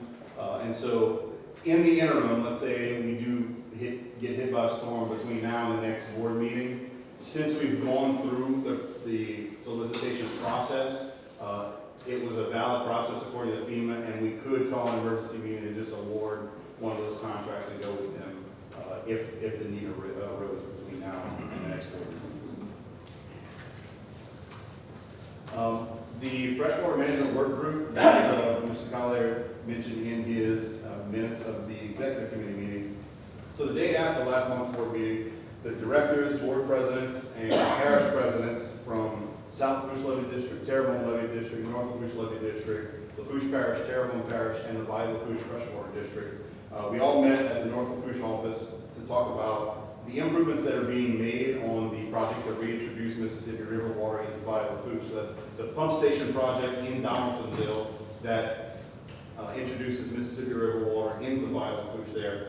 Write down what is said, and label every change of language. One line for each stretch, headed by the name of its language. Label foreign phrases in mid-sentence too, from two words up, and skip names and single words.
English: And so in the interim, let's say we do get hit by a storm between now and the next board meeting, since we've gone through the solicitation process, it was a valid process according to FEMA, and we could call an emergency meeting and just award one of those contracts and go with them if the need arose between now and the next board meeting. The freshwater management work group that Mr. Collier mentioned in his minutes of the executive committee meeting. So the day after last month's board meeting, the directors, board presidents, and parish presidents from South Lafourche Levee District, Terrebonne Levee District, North Lafourche Levee District, Lafourche Parish, Terrebonne Parish, and the Levee Lafourche Freshwater District, we all met at the North Lafourche office to talk about the improvements that are being made on the project to reintroduce Mississippi River water into Levee Lafourche. So that's the pump station project in Donaldsonville that introduces Mississippi River water into Levee Lafourche there.